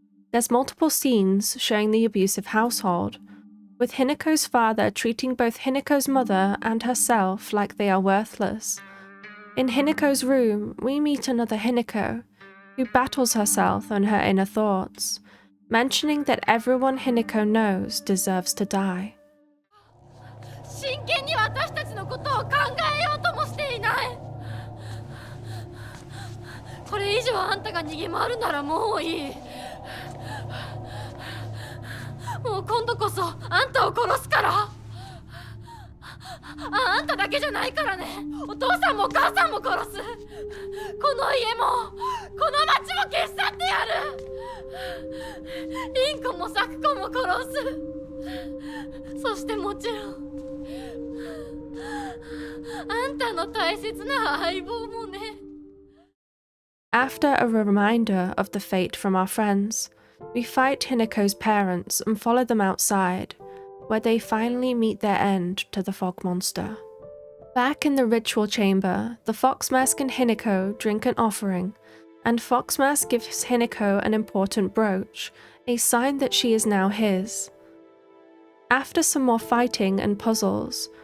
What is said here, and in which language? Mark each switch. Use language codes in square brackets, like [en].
[en] There's multiple scenes showing the abusive household, with Hinako's father treating both Hinako's mother and herself like they are worthless. In Hinako's room, we meet another Hinako, who battles herself and her inner thoughts, mentioning that everyone Hinako knows deserves to die. [ja] 真剣に私たちのことを考えようともしていない。これ以上あんたが逃げ回るならもういい。もう今度こそあんたを殺すから。あんただけじゃないからね。お父さんもお母さんも殺す。この家もこの町も消し去ってやる。リンコもサクコも殺す。そしてもちろんあんたの大切な相棒もね。 [en] After a reminder of the fate from our friends, we fight Hinako's parents and follow them outside, where they finally meet their end to the fog monster. Back in the ritual chamber, the Foxmask and Hinako drink an offering, and Foxmask gives Hinako an important brooch, a sign that she is now his. After some more fighting and puzzles,